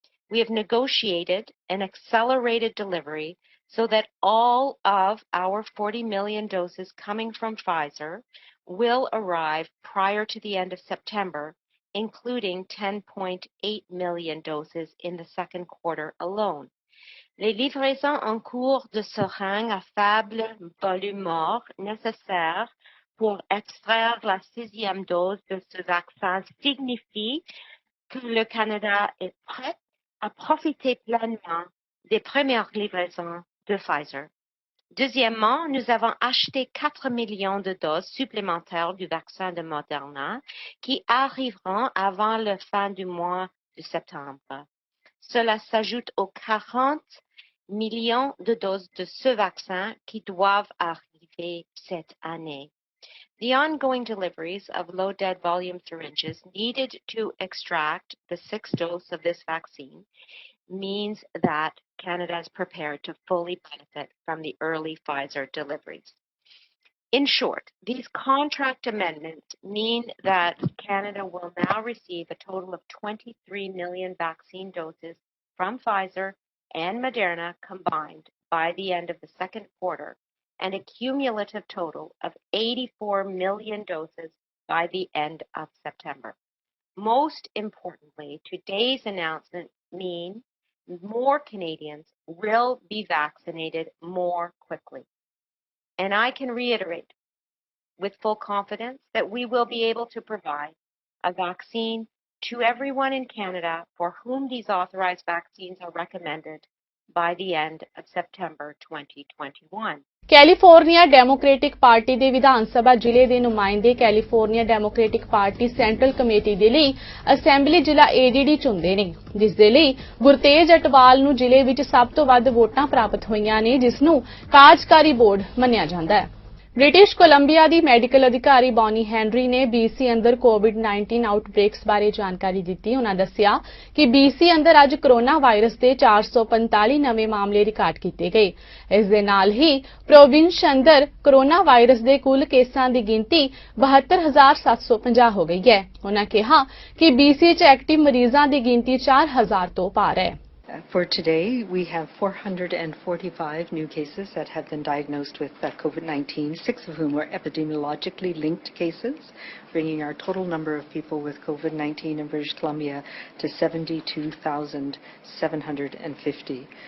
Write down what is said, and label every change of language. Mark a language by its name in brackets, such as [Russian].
[English] We have negotiated an accelerated delivery so that all of our 40 million doses coming from Pfizer will arrive prior to the end of September, including 10.8 million doses in the second quarter alone. [French] Les livraisons en cours de seringues à faible volume mort nécessaires pour extraire la 6e dose de ce vaccin signifie que le Canada est prêt à profiter pleinement des premières livraisons de Pfizer. Deuxièmement, nous avons acheté 4 millions de doses supplémentaires du vaccin de Moderna qui arriveront avant la fin du mois de septembre. Cela s'ajoute aux 40 millions de doses de ce vaccin qui doivent arriver cette année. [English] The ongoing deliveries of low dead volume syringes needed to extract the 6th dose of this vaccine means that Canada is prepared to fully benefit from the early Pfizer deliveries. In short, these contract amendments mean that Canada will now receive a total of 23 million vaccine doses from Pfizer and Moderna combined by the end of the second quarter, and a cumulative total of 84 million doses by the end of September. Most importantly, today's announcement means more Canadians will be vaccinated more quickly. And I can reiterate with full confidence that we will be able to provide a vaccine to everyone in Canada for whom these authorized vaccines are recommended by the end of September 2021. [Punjabi] California democratic party ਦੇ ਵਿਧਾਨ ਸਭਾ ਜ਼ਿਲ੍ਹੇ ਦੇ ਨੁਮਾਇੰਦੇ California democratic party central committee ਦੇ ਲਈ assembly ਜ਼ਿਲ੍ਹਾ ਏਡੀਡੀ ਚੁਣਦੇ ਨੇ, ਜਿਸ ਦੇ ਲਈ ਗੁਰਤੇਜ ਅਟਵਾਲ ਨੂੰ ਜ਼ਿਲ੍ਹੇ ਵਿੱਚ ਸਭ ਤੋਂ ਵੱਧ ਵੋਟਾਂ ਪ੍ਰਾਪਤ ਹੋਈਆਂ ਨੇ, ਜਿਸ ਨੂੰ ਕਾਰਜਕਾਰੀ ਬੋਰਡ ਮੰਨਿਆ ਜਾਂਦਾ ਹੈ। ਬ੍ਰਿਟਿਸ਼ ਕੋਲੰਬੀਆ ਦੀ ਮੈਡੀਕਲ ਅਧਿਕਾਰੀ ਬੌਨੀ ਹੈਨਰੀ ਨੇ BC ਅੰਦਰ ਕੋਵਿਡ-19 ਆਊਟਬ੍ਰੇਕਸ ਬਾਰੇ ਜਾਣਕਾਰੀ ਦਿੱਤੀ। ਉਨ੍ਹਾਂ ਦੱਸਿਆ ਕਿ BC ਅੰਦਰ ਅੱਜ ਕੋਰੋਨਾ ਵਾਇਰਸ ਦੇ 445 ਨਵੇਂ ਮਾਮਲੇ ਰਿਕਾਰਡ ਕੀਤੇ ਗਏ। ਇਸ ਦੇ ਨਾਲ ਹੀ ਪ੍ਰੋਵਿੰਸ ਅੰਦਰ ਕੋਰੋਨਾ ਵਾਇਰਸ ਦੇ ਕੁੱਲ ਕੇਸਾਂ ਦੀ ਗਿਣਤੀ 72,750 ਹੋ ਗਈ ਹੈ। ਉਨ੍ਹਾਂ ਕਿਹਾ ਕਿ BC 'ਚ ਐਕਟਿਵ ਮਰੀਜ਼ਾਂ ਦੀ ਗਿਣਤੀ 4,000 ਤੋਂ ਪਾਰ ਹੈ। [English] For today, we have 445 new cases that have been diagnosed with COVID-19, 6 of whom were epidemiologically linked cases, bringing our total number of people with COVID-19 in British Columbia to 72,750.